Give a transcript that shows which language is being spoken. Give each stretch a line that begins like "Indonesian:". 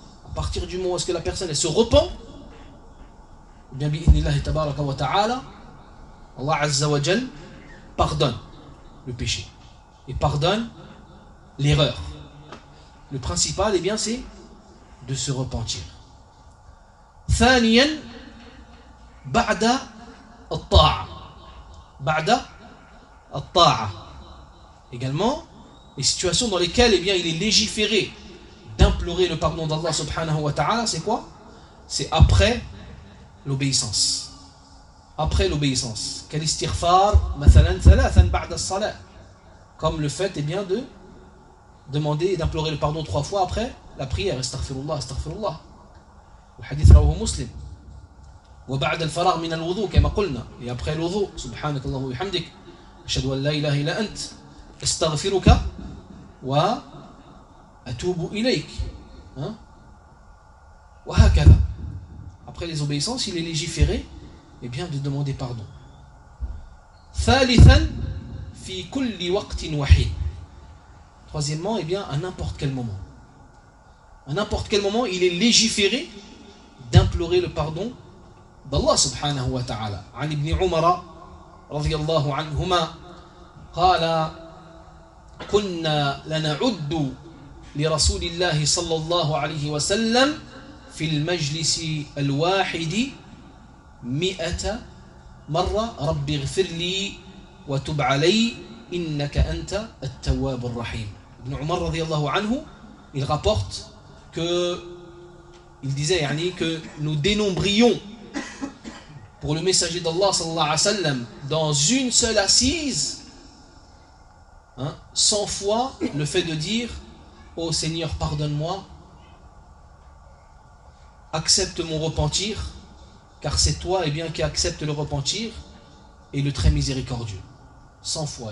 French: À partir du moment où est-ce que la personne elle se repent, bien bi'idhnillahi tabaraka wa ta'ala, Allah Azza wa Jal pardonne le péché et pardonne l'erreur. Le principal, eh bien, c'est de se repentir.
Arabic: ثانياً بعد الطاعة, بعد الطاعة.
French: Également, les situations dans lesquelles, eh bien, il est légiféré d'implorer le pardon d'Allah subhanahu wa ta'ala, c'est quoi? C'est après l'obéissance. Après l'obéissance.
Arabic: Quel istighfar, مثلاً ثلاثاً بعد الصلاة.
French: Comme le fait, eh bien, de demander et d'implorer le pardon trois fois après la prière.
Arabic: Astaghfirullah, astaghfirullah. Le hadith rawahu Muslim. وبعد الفراغ من الوضوء كما قلنا يا أبخي الوضوء سبحانك الله وبحمدك أشهد أن لا إله إلا أنت استغفرك وأتوب إليك وهكذا après les obéissances il est légiféré et bien de demander pardon. ثالثا في كل وقت وحين.
French: Troisièmement et bien à n'importe quel moment. À n'importe quel moment il est légiféré d'implorer le pardon بالله سبحانه وتعالى عن ابن عمر رضي الله عنهما قال
Arabic: كنا لنعد لرسول الله صلى الله عليه وسلم في المجلس الواحد 100 مرة ربي اغفر لي وتب علي إنك أنت التواب الرحيم.
French: ابن عمر رضي الله عنه il rapporte que il disait يعني que nous dénombrions pour le messager d'Allah صلى الله عليه وسلم dans une seule assise 100 fois le fait de dire ô Seigneur pardonne-moi, accepte mon repentir, car c'est toi eh bien, qui acceptes le repentir et le très miséricordieux. 100 fois.